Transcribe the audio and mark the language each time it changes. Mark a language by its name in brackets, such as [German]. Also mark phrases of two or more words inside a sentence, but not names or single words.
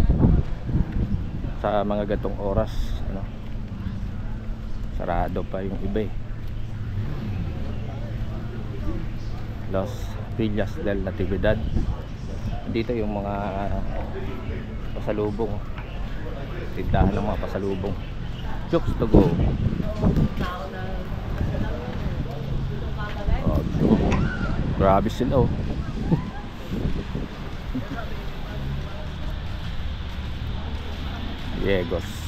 [Filipino] Sa mga gatong oras, ano, sarado pa yung iba eh. Los Villas del Natividad. Dito yung mga pasalubong, tindahan ng mga pasalubong. Chooks to go. Oh, grabe sila oh. Yegos.